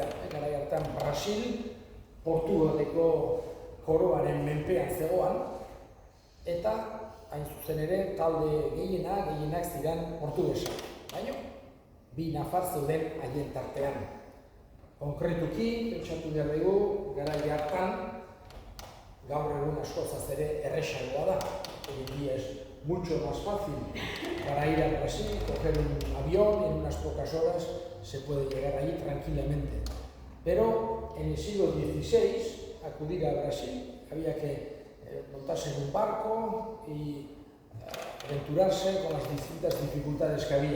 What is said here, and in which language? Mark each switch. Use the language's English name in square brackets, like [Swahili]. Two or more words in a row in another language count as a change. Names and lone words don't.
[Basque] Garai hartan Brasil, Portugaleko koroaren menpean zegoan, eta hain zuzen ere talde gehienak ziren portugesa. Baina, 2 nafar zeuden haien tartean. Konkretuki, pentsatu behar dugu, garai hartan, gaur egun askozaz ere erresagoa da. [Spanish] Hoy en día es mucho más fácil para ir a Brasil, coger un avión y en unas pocas horas se puede llegar allí tranquilamente. Pero en el siglo XVI, acudir a Brasil, había que montarse en un barco y aventurarse con las distintas dificultades que había.